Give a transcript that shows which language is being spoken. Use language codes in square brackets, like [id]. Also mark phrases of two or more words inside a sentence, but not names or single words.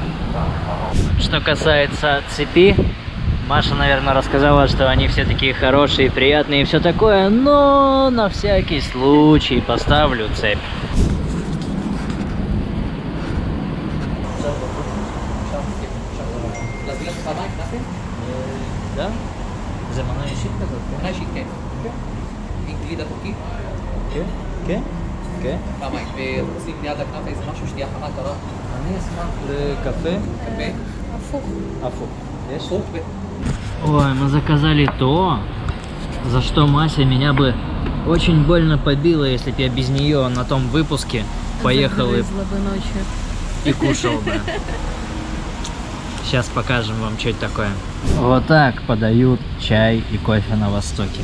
[ru] Что касается цепи, Маша, наверное, рассказала, что они все такие хорошие, приятные и все такое, но на всякий случай поставлю цепь. Да? [he] זמנה אישית כזאת, כן? מנה אישית, כן. עם גלידה טורקית. כן? כן? כן? פעמיים. ועושים ליד הכנף איזה משהו, שתייה חמה קרה. אני אשמח לקפה. קפה. Апух. הפוך. יש? הפוך. [ru] Ой, мы заказали то, за что Мася меня бы очень больно побила, если бы я без нее на том выпуске поехал и ночью. кушал бы. Сейчас покажем вам, что это такое. Вот так подают чай и кофе на Востоке.